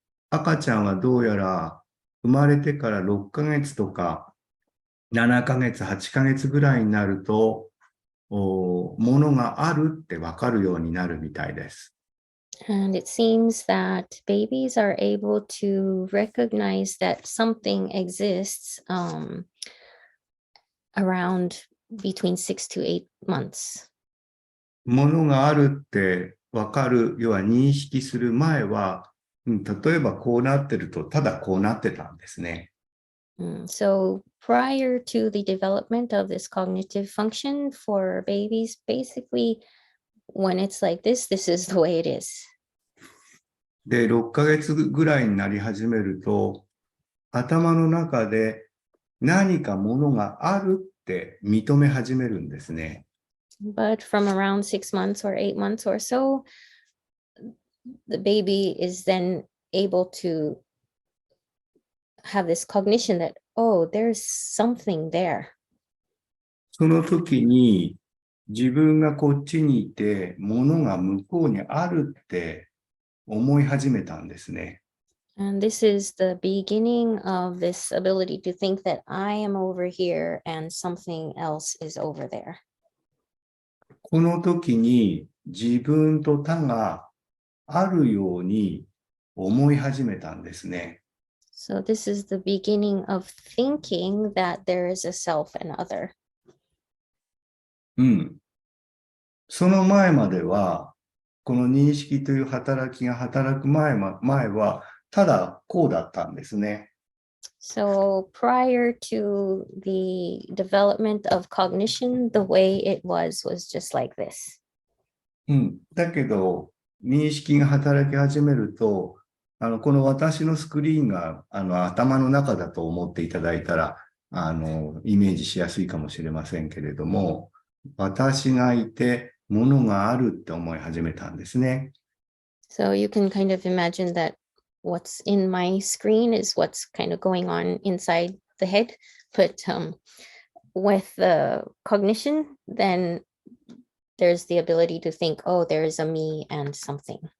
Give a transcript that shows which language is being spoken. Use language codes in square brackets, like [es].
[ja] 赤ちゃんはどうやら生まれてから6ヶ月とか7ヶ月、8ヶ月ぐらいになると、ものがあるってわかるようになるみたいです。 [en] And it seems that babies are able to recognize that something exists around between 6 to 8 months. [ja] ものがあるってわかる、要は認識する前は、例えばこうなってると、ただこうなってたんですね。 [en] So prior to the development of this cognitive function for babies, basically, when it's like this is the way it is. [ja] で、6ヶ月ぐらいになり始めると、頭の中で何かものがあるって認め始めるんですね。 [en] But from around 6 months or 8 months or so, the baby is then able to have this cognition that, oh, there's something there. [ja] その時に自分がこっちにいて、ものが向こうにあるって思い始めたんですね。 [en] And this is the beginning of this ability to think that I am over here and something else is over there. [ja] この時に自分と他があるように思い始めたんですね。 [en] So this is the beginning of thinking that there is a self and other. [ja] その前までは、この認識という働きが働く前は、ただこうだったんですね。 [en] So prior to the development of cognition, the way it was just like this. [ja] だけど、認識が働き始めると、この私のスクリーンが頭の中だと思っていただいたら、イメージしやすいかもしれませんけれども、私がいて、ものがあるって思い始めたんですね。 [en] So you can kind of imagine that what's in my screen is what's kind of going on inside the head. But with the cognition, then there's the ability to think, oh, there's a me and something.